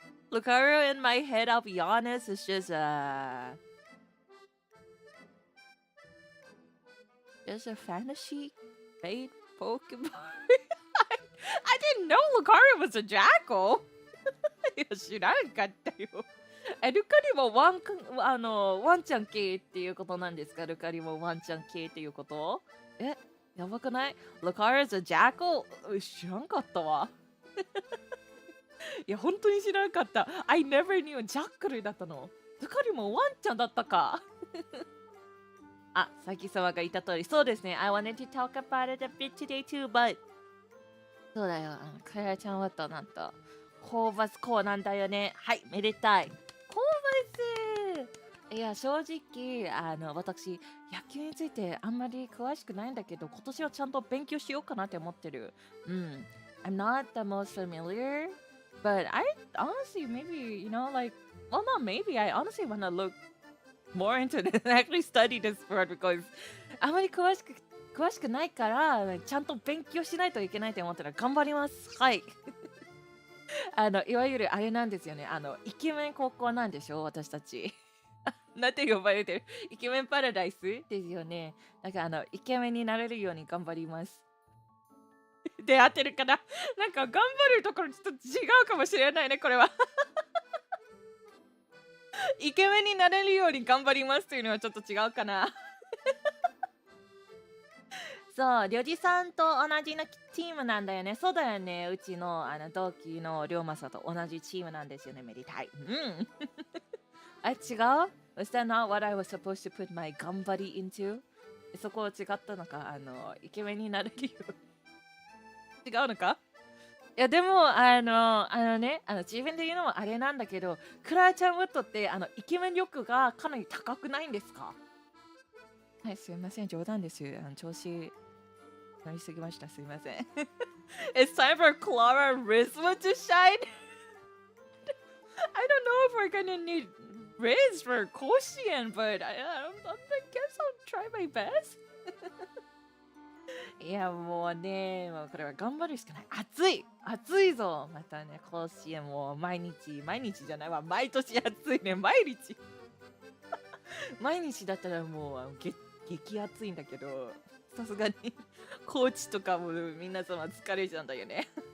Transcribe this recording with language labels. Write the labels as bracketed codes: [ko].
[en] Lucario in my head, I'll be honest, is just a fantasy made Pokemon. I didn't know Lucario was a jackal. [ja] いや知らんかったよ。ルカリもワンちゃん系っていうことなんですか？ルカリもワンちゃん系っていうこと？やばくない？ [en] Lucario's a jackal? [ja] 知らんかったわ。いや、本当に知らんかった。 [en] I never knew [ja] ジャッカルだったの。ルカリもワンちゃんだったか。あ、さきさまが言った通り、そうですね。 [en] I wanted to talk about it a bit today too, but [ja] そうだよ。カヤちゃんはとなんと、ホーバスコーなんだよね。はい、めでたい。ホーバスいや、正直、私、野球についてあんまり詳しくないんだけど、今年はちゃんと勉強しようかなって思ってる。 [en] I'm not the most familiar, but I honestly, maybe, like, well, not maybe, I honestly want to look more into it and actually study this sport because [ja] あまり詳しくないから、ちゃんと勉強しないといけないと思ったら頑張ります。はい。いわゆるあれなんですよね。イケメン高校なんでしょ私たち。なんて呼ばれてるイケメンパラダイスですよね。だからイケメンになれるように頑張ります。で、合ってるかななんか頑張るところちょっと違うかもしれないね、これは。イケメンになれるように頑張りますというのはちょっと違うかな。そう、りょじさんと同じのチームなんだよね。そうだよね。うちの同期のりょうまさんと同じチームなんですよね。めでたい。あ、違う [en] Was that not what I was supposed to put my 頑張り into? [ja] そこは違ったのかイケメンになれるよう。違うのかいやでもね自分で言うのもあれなんだけど、クララちゃんウッドってイケメン力がかなり高くないんですか？はい、すいません、冗談ですよ。調子乗りすぎました。すいません。 [en] It's time for Klara Rizma to shine. I don't know if we're gonna need Riz for Koshien, but I guess I'll try my best. [ja] いやもうね、もうこれは頑張るしかない。暑い暑いぞ。またね、甲子園も毎日じゃないわ、毎年暑いね、毎日。毎日だったらもう激暑いんだけど、さすがにコーチとかも皆様疲れちゃうんだよね。